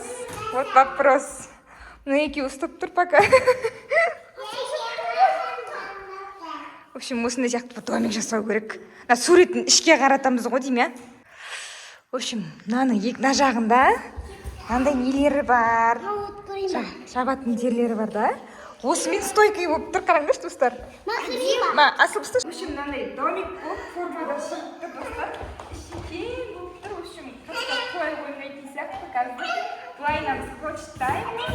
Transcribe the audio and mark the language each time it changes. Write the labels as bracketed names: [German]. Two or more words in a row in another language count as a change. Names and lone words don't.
[Russian] Вот вопрос. [Kazakh] Мына екеуі ұстап тұр пока. [Russian] В общем, [Kazakh] осындай сияқты домик жасау керек. Суретін ішке қаратамыз ғой дейм, я? [Russian] В общем, [Kazakh] мынаның мына жағында мынандай нелері бар. Жабатын жерлері бар да. Осымен стойкой болып тұр, қараңдаршы достар. Асыл бұста. [Russian] В общем, [Kazakh] мынандай домик болып формада шығыпты достар. Ішекен болып тұр. [Russian] В общем, [Kazakh] қырықта қой ойнайтын сияқты қазір. Былайынан скотчтаймыз.